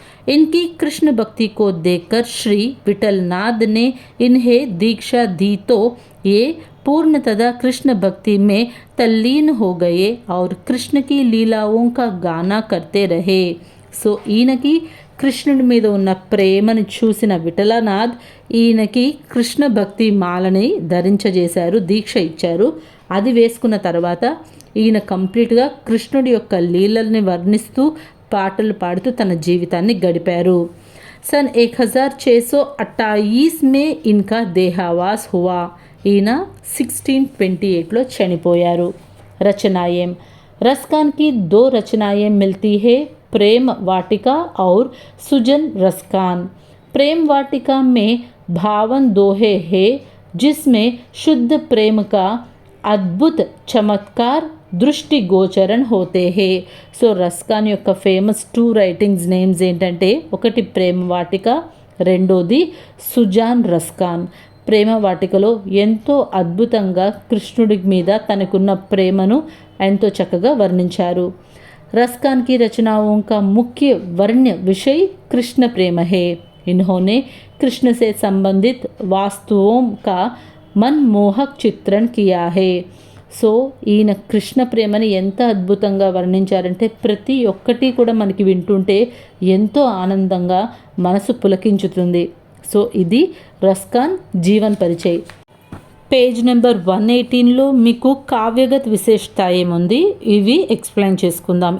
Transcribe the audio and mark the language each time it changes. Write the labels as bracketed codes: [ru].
[hi] इनकी कृष्ण भक्ति को देखकर श्री विठलनाथ ने इन्हें दीक्षा दी तो ये पूर्णतः कृष्ण भक्ति में तल्लीन हो गए और कृष्ण की लीलाओं का गाना करते रहे. [te] సో ఈయనకి కృష్ణుడి మీద ఉన్న ప్రేమను చూసిన విఠలనాథ్ ఈయనకి కృష్ణ భక్తి మాలని ధరించజేశారు, దీక్ష ఇచ్చారు. అది వేసుకున్న తర్వాత ఈయన కంప్లీట్గా కృష్ణుడి యొక్క లీలల్ని వర్ణిస్తూ పాటలు పాడుతూ తన జీవితాన్ని గడిపారు. [hi] सन 1628 में इनका देहावास हुआ. [te] ఈయన 1628లో చనిపోయారు. रचनाएं. [hi] रस्कान की 2 रचनाएं मिलती है, प्रेम वाटिका और सुजन रस्कान. प्रेम वाटिका में भावन दोहे है जिसमें शुद्ध प्रेम का अद्भुत चमत्कार దృష్టి గోచరణ హోతే హే. [te] సో రస్కాన్ యొక్క ఫేమస్ 2 రైటింగ్స్ నేమ్స్ ఏంటంటే ఒకటి ప్రేమ వాటిక, రెండోది సుజాన్ రస్కాన్. ప్రేమ వాటికలో ఎంతో అద్భుతంగా కృష్ణుడి మీద తనకున్న ప్రేమను ఎంతో చక్కగా వర్ణించారు. [hi] रस्कान की रचनाओं का मुख्य वर्ण्य विषय कृष्ण प्रेम है. इन्होंने कृष्ण से संबंधित वास्तुओं का मनमोहक चित्रण किया है. [te] సో ఈయన కృష్ణ ప్రేమని ఎంత అద్భుతంగా వర్ణించారంటే ప్రతి ఒక్కటి కూడా మనకి వింటుంటే ఎంతో ఆనందంగా మనసు పులకించుతుంది. సో ఇది రస్కాన్ జీవన్ పరిచయ్. పేజ్ నెంబర్ 118లో మీకు కావ్యగత్ విశేషత ఏముంది ఇవి ఎక్స్ప్లెయిన్ చేసుకుందాం.